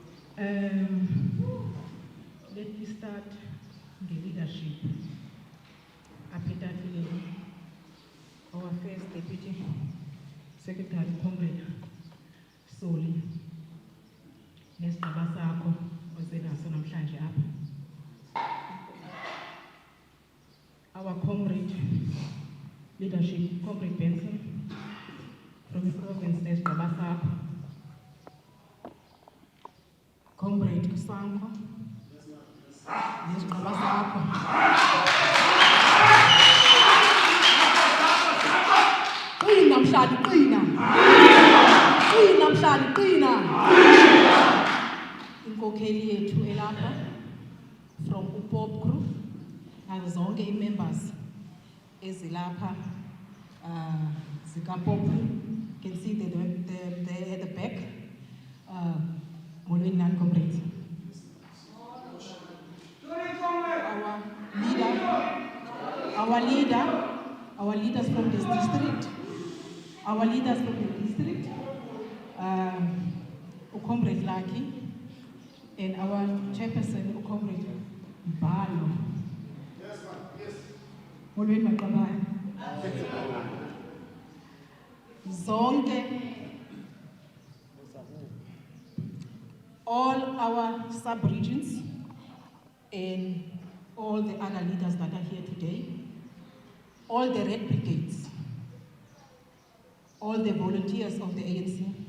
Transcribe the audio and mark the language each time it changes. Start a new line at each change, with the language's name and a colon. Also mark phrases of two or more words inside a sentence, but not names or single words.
English: Let me start the leadership. Apetafileni, our first deputy secretary, Comrade Soli,
Xhosa: nesigaba sakho osenaso namhlanje apha.
English: Our comrade leadership, Comrade Benson, from the province
Xhosa: nesigaba sakho. Comrade Sanko, nesigaba sakho. Qina mhlali qina. Qina mhlali qina. Inkokheli yethu elapha from uPop Group nazo zonke i-members ezilapha zikaPop.
English: You can see they're at the back.
Xhosa: Molweni nani comrades.
English: Our leaders from this district. Our leaders from the district, Comrade Lucky, and our chairperson, Comrade Balo. Yes, ma'am. Yes.
Xhosa: Molweni maqabane. Zonke,
English: all our sub-regions and all the other leaders that are here today, all the Red Brigades, all the volunteers of the ANC.